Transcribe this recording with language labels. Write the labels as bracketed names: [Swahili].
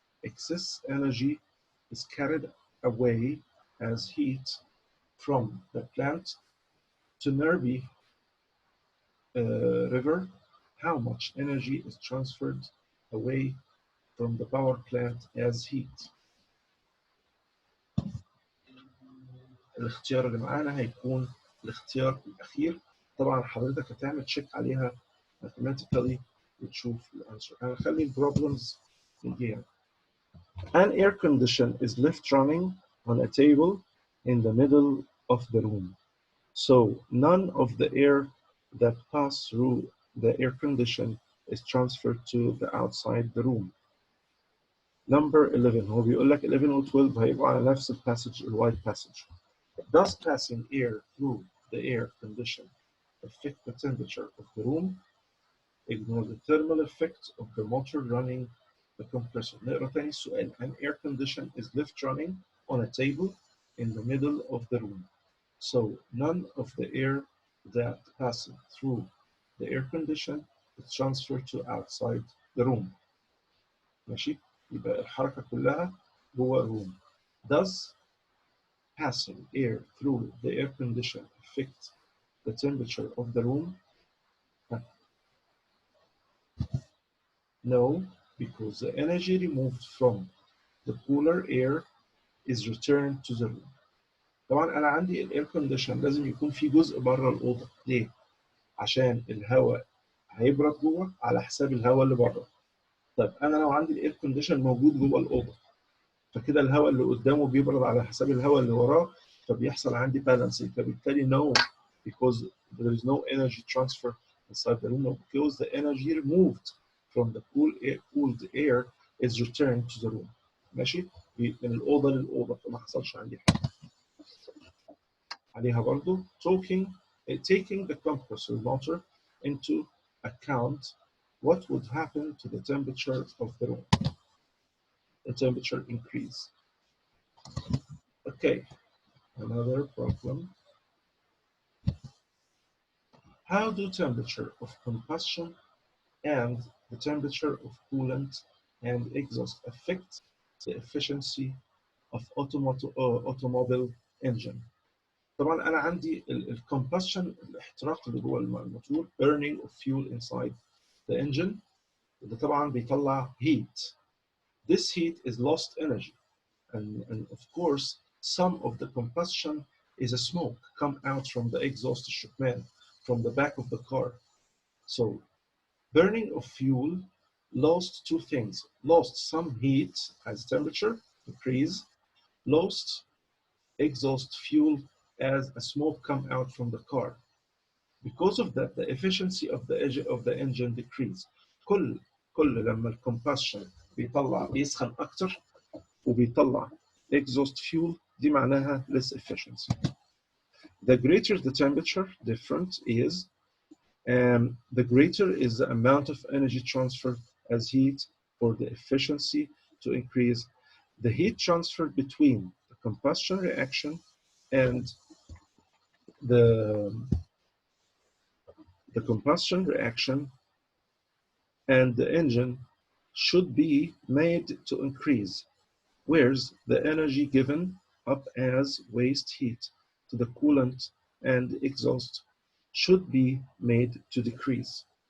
[English] Excess energy is carried away as heat from the plant to nearby river. How much energy is transferred away from the power plant as heat? [Arabic] الاختيار اللي معانا هيكون الاختيار الأخير. طبعا حضرتك هتعمل تشيك عليها mathematically وتشوف الانسر. هنخلي البروبلمز نجيها. [English] An air condition is left running on a table in the middle of the room. So none of the air that pass through the air condition is transferred to the outside the room. [Arabic] Number 11 هو بيقول لك 11 و 12 هيبقوا على نفس الباسج الوايت passage. [English] Does passing air through the air condition affect the temperature of the room? Ignore the thermal effect of the motor running the compressor. [Arabic] نقرا تاني السؤال. [English] An air condition is left running on a table in the middle of the room. So none of the air that passes through the air condition is transferred to outside the room. [Arabic] ماشي؟ يبقى الحركة كلها جوه الروم. [English] Does passing air through the air condition affect the temperature of the room? No, because the energy removed from the cooler air is returned to the room. [Arabic] طبعا أنا عندي الاير كونديشن لازم يكون في جزء بره الأوضة. ليه؟ عشان الهواء هيبرد جوه على حساب الهواء اللي بره. طيب أنا لو عندي الاير كونديشن موجود جوه الأوضة فكده الهواء اللي قدامه بيبرد على حساب الهواء اللي وراه فبيحصل عندي balancing. [English] فبالتالي no, because there is no energy transfer inside the room, no, because the energy removed from the cooled air is returned to the room. [Arabic] ماشي؟ من الأوضة للأوضة فما حصلش عندي حاجة. عليها برضو [English] taking the compressor motor into account, what would happen to the temperature of the room? The temperature increase. Okay, another problem. How do temperature of combustion and the temperature of coolant and exhaust affect the efficiency of automobile engine? [Arabic] طبعا أنا عندي combustion الاحتراق اللي جوه الموتور [English] burning of fuel inside the engine [Arabic] اللي طبعا بيطلع heat. [English] This heat is lost energy and of course some of the combustion is a smoke come out from the exhaust الشكمان from the back of the car. So burning of fuel lost two things, lost some heat as temperature increase, lost exhaust fuel as a smoke come out from the car. Because of that, the efficiency of the engine decrease. [Arabic] كل لما الcombustion بيسخن أكتر وبيطلع [English] exhaust fuel [Arabic] دي معناها [English] less efficiency. The greater the temperature difference is, the greater is the amount of energy transferred as heat for the efficiency to increase. The heat transferred between the combustion reaction and the combustion reaction and the engine should be made to increase, whereas the energy given up as waste heat to the coolant and exhaust should be made to decrease.